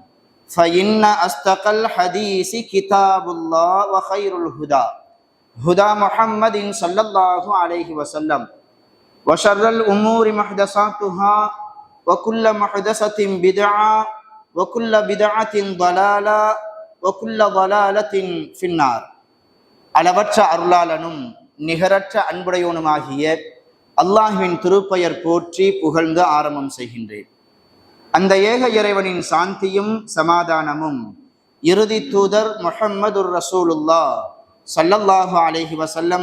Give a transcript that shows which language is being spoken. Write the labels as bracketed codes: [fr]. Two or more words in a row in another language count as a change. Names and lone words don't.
[ar] فإن أصدق الحديث كتاب الله وخير الهدى هدى محمد صلى الله عليه وسلم وشر الأمور محدثاتها وكل محدثة بدعة وكل بدعة ضلالة وكل ضلالة في النار [ta] அளவற்ற அருளாளனும் நிகரற்ற அன்புடையோனுமாகிய அல்லாஹ்வின் திருப்பெயர் போற்றி புகழ்ந்து ஆரம்பம் செய்கின்றேன். அந்த ஏக இறைவனின் சாந்தியும் சமாதானமும் இறுதி தூதர் முஹம்மதுர் ரசூலுல்லாஹ் [ar] صلى الله عليه وسلم